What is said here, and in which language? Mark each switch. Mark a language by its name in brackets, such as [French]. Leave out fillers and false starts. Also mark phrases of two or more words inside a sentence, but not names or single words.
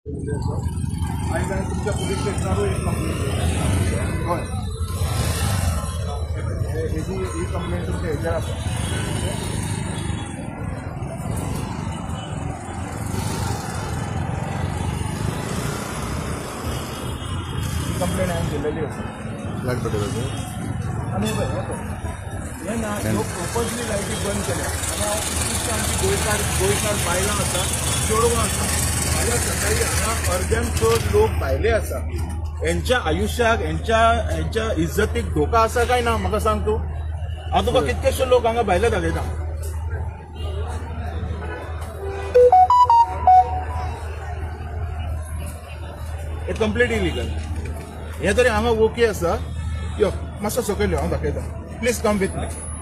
[Marathi] आणि काय तुमच्या पोलीस स्टेशनवर एक कंप्लेंट होय ही कंप्लेंट तुमच्या ह्याच्यावर कंप्लेंट आहे दिलेली असते लाईट पटेल [Konkani] आणि हे ना लोक प्रोपर्सली लाईटी बंद केल्या आणि आमची गोयकार बायलां आसा चेडवां आसा फाल्यां सकाळी हांगा अर्द्यान चड लोक भायले आसा यांच्या आयुष्याक यांच्या इज्जतीक धोका आसा काय ना म्हाका सांग तूं हांव तुका कितकेशे लोक हांगा भायले दाखयता हे कंप्लीट इलिगल हे तरी हांगा ओके आसा यो मातसो सकयल यो हांव दाखयता [English] please come with me